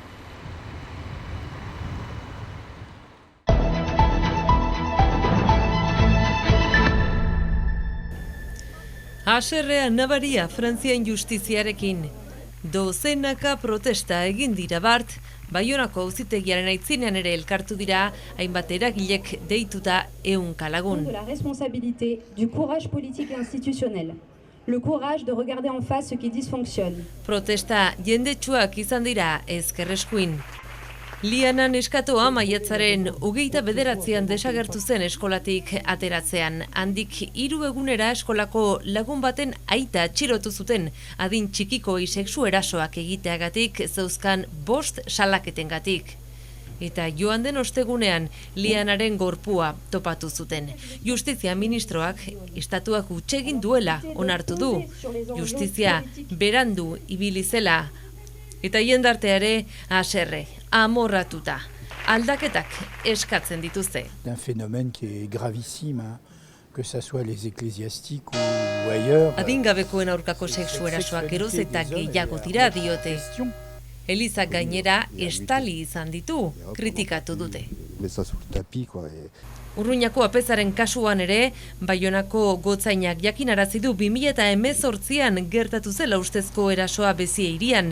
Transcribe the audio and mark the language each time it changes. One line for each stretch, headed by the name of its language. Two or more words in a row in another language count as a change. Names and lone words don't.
Basque: Haserrea nabaria Frantzian justiziarekin. Dozenaka protesta egin dira bart, Baionako auzitegiaren aitzinean ere elkartu dira, hainbat eragilek deituta 100 lagun.
French: De la responsabilité, du courage politique et institutionnel. Le courage de regarder en face ce qui dysfonctionne.
Basque: Protesta jendetsuak izan dira ezkerreskuin. Liana neskatoa maiatzaren 29an desagertu zen eskolatik ateratzean. Handik 3 egunera eskolako lagun baten aita atxilotu zuten adin txikikoi sexu erasoak egiteagatik zeuzkan 5 salaketengatik. Eta joan den ostegunean Lianaren gorpua topatu zuten. Justizia ministroak estatuak hutsegin duela onartu du. Justizia berandu ibili zela. Eta jendarteare haserre, amorratuta. Aldaketak eskatzen dituzte.
French: Un phénomène qui est gravissime, que ça soit les ecclésiastiques ou ailleurs.
Basque: Adingabekoen aurkako sexu erasoak geroz eta gehiago dira diote. Elizak gainera estali izan ditu, kritikatu dute. Urruñako apezaren kasuan ere, Baionako gotzainak jakinarazi du 2018an gertatu zela ustezko erasoa Bezie hirian.